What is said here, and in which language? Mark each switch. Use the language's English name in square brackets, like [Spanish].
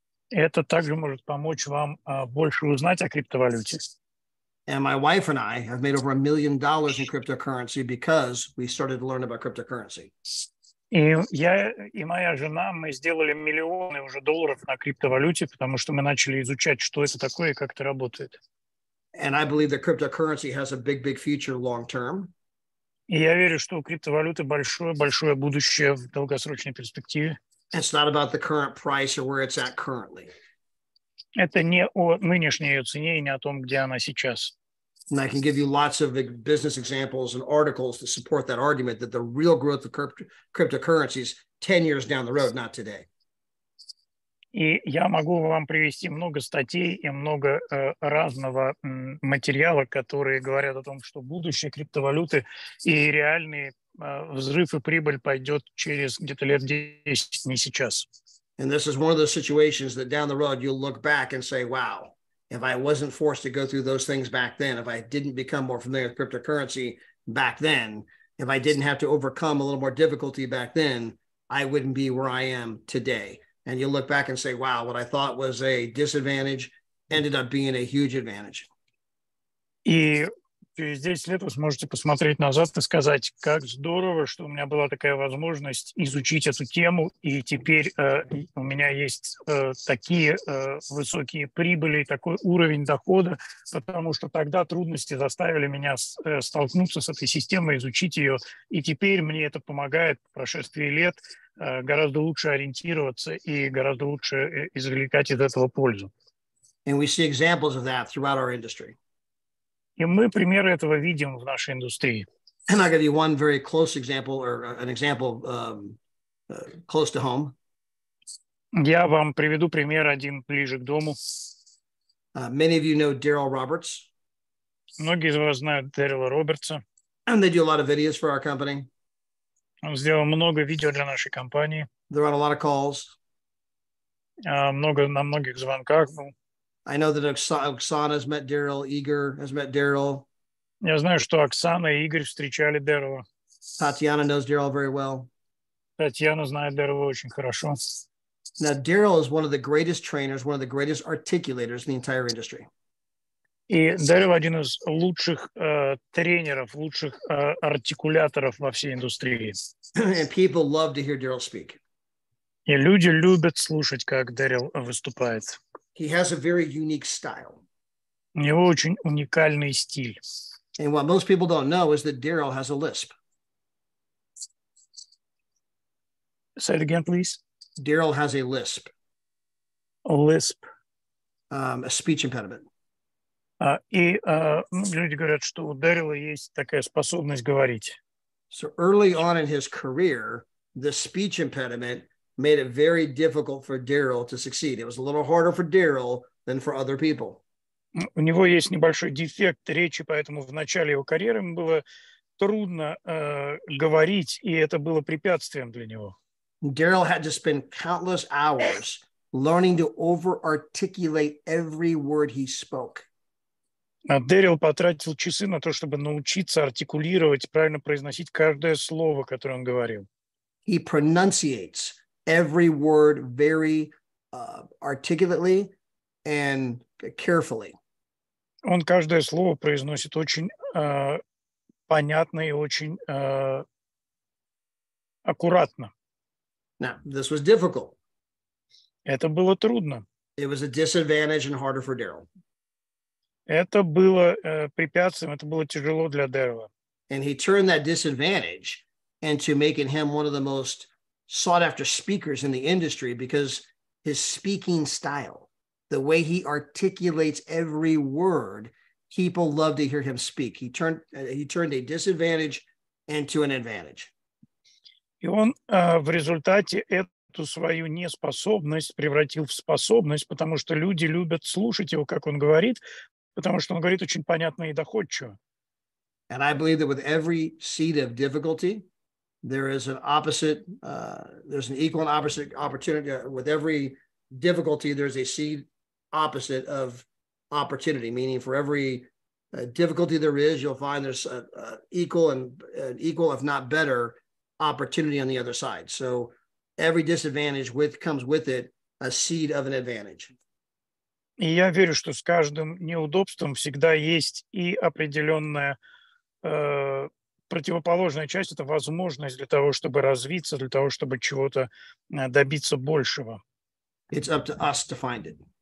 [Russian] Это также может помочь вам больше узнать о криптовалюте. [English] And my wife and I have made over $1 million in cryptocurrency because we started to learn about cryptocurrency. [Russian] И я и моя жена, мы сделали миллионы уже долларов на криптовалюте, потому что мы начали изучать, что это такое и как это работает. [English] And I believe that cryptocurrency has a big, big future long term. [Russian] И я верю, что у криптовалюты большое будущее в долгосрочной перспективе. [English] It's not about the current price or where it's at currently. [Russian] Это не о нынешней ее цене и не о том, где она сейчас. [English] And I can give you lots of business examples and articles to support that argument that the real growth of cryptocurrencies 10 years down the road, not today. [Russian] И я могу вам привести много статей и много разного материала, которые говорят о том, что будущее криптовалюты и реальный взрыв и прибыль пойдет через где-то лет 10, не сейчас. [English] And this is one of those situations that down the road you'll look back and say, wow, if I wasn't forced to go through those things back then, if I didn't become more familiar with cryptocurrency back then, if I didn't have to overcome a little more difficulty back then, I wouldn't be where I am today. And you look back and say, wow, what I thought was a disadvantage ended up being a huge advantage. [Russian] И через 10 лет вы сможете посмотреть назад и сказать, как здорово, что у меня была такая возможность изучить эту тему, и теперь у меня есть такие высокие прибыли, такой уровень дохода, потому что тогда трудности заставили меня столкнуться с этой системой, изучить ее, и теперь мне это помогает по прошествии лет гораздо лучше ориентироваться и гораздо лучше извлекать из этого пользу. [English] And we see examples of that throughout our industry. [Russian] И мы примеры этого видим в нашей индустрии. [English] And I'll give you one very close example, or an example close to home. [Russian] Я вам приведу пример один ближе к дому. [English] Many of you know Daryl Roberts. [Russian] Многие из вас знают Дэрила Робертса. [English] And they do a lot of videos for our company. [Russian] Он сделал много видео для нашей компании. [English] They're on a lot of calls. [Russian] На многих звонках был. [English] I know that Oksana has met Daryl, Igor has met Daryl. [Russian] Я знаю, что Оксана и Игорь встречали Дэрила. [English] Tatiana knows Daryl very well. [Russian] Татьяна знает Дэрила очень хорошо. [English] Now, Daryl is one of the greatest trainers, one of the greatest articulators in the entire industry. [Russian] И Дэрил один из лучших тренеров, лучших артикуляторов во всей индустрии. [English] And people love to hear Daryl speak. [Russian] И люди любят слушать, как Дэрил выступает. [English] He has a very unique style. [Russian] У него очень уникальный стиль. [English] And what most people don't know is that Daryl has a lisp. Say it again, please. Daryl has a lisp. A lisp. A speech impediment. [Russian] И люди говорят, что у Дэрила есть такая способность говорить. [English] So early on in his career, the speech impediment made it very difficult for Daryl to succeed. It was a little harder for Daryl than for other people. [Russian] У него есть небольшой дефект речи, поэтому в начале его карьеры ему было трудно говорить, и это было препятствием для него. [English] Daryl had to spend countless hours learning to over-articulate every word he spoke. [Russian] А Дэрил потратил часы на то, чтобы научиться артикулировать, правильно произносить каждое слово, которое он говорил. [English] He pronunciates every word very articulately and carefully. [Russian] Он каждое слово произносит очень понятно и очень аккуратно. [English] Now, this was difficult. [Russian] Это было трудно. [English] It was a disadvantage and harder for Daryl. [Russian] Это было препятствием, это было тяжело для Дэрила. [English] And he turned that disadvantage into making him one of the most sought after speakers in the industry because his speaking style, the way he articulates every word, people love to hear him speak. He turned a disadvantage into an advantage. [Russian] И он в результате эту свою неспособность превратил в способность, потому что люди любят слушать его, как он говорит, потому что он говорит очень понятно и доходчиво. [English] And I believe that with every seed of difficulty, there is an opposite, there's an equal and opposite opportunity. With every difficulty, there's a seed opposite of opportunity, meaning for every difficulty there is, you'll find there's equal, if not better, opportunity on the other side. So every disadvantage comes with it a seed of an advantage. [Russian] И я верю, что с каждым неудобством всегда есть и определенная противоположная часть, это возможность для того, чтобы развиться, для того, чтобы чего-то добиться большего. [English] It's up to us to find it.